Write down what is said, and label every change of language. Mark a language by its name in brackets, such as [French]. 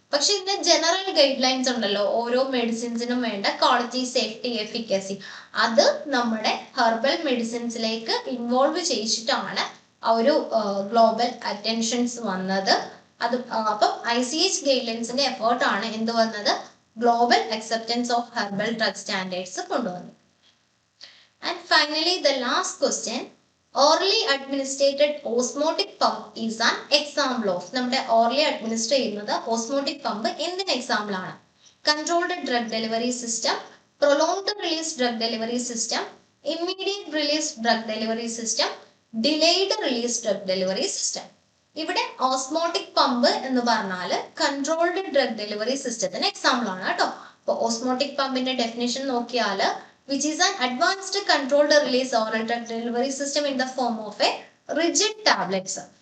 [Malayalam] പക്ഷെ ഇതിന്റെ general guide lines ഉണ്ടല്ലോ, ഓരോ മെഡിസിൻസിനും വേണ്ട ക്വാളിറ്റി, സേഫ്റ്റി, എഫിക്കസി, അത് നമ്മുടെ ഹെർബൽ മെഡിസിൻസിലേക്ക് ഇൻവോൾവ് ചെയ്യിച്ചിട്ടാണ് ആ ഒരു ഗ്ലോബൽ അറ്റൻഷൻസ് വന്നത്. അത് അപ്പം ICH ഗൈഡ് ലൈൻസിന്റെ എഫേർട്ടാണ് എന്ത് വന്നത്? Global acceptance of herbal drug standards കൊണ്ടുവന്നത്. [English] And finally, the last question, orally administered osmotic pump is an example of. [Malayalam] നമ്മുടെ orally administer ചെയ്യുന്നത് osmotic pump എന്തിന് എക്സാമ്പിൾ ആണ്? [English] Controlled drug delivery system, prolonged release drug delivery system, immediate release drug delivery system, [Malayalam] delayed release drug delivery system. ഇവിടെ osmotic pump എന്ന് പറഞ്ഞാൽ controlled drug delivery സിസ്റ്റത്തിന് example ആണ് കേട്ടോ. അപ്പോൾ ഓസ്മോട്ടിക് പമ്പിന്റെ ഡെഫിനേഷൻ നോക്കിയാൽ [English] Which is an advanced controlled release oral drug delivery system in the form of a rigid tablets.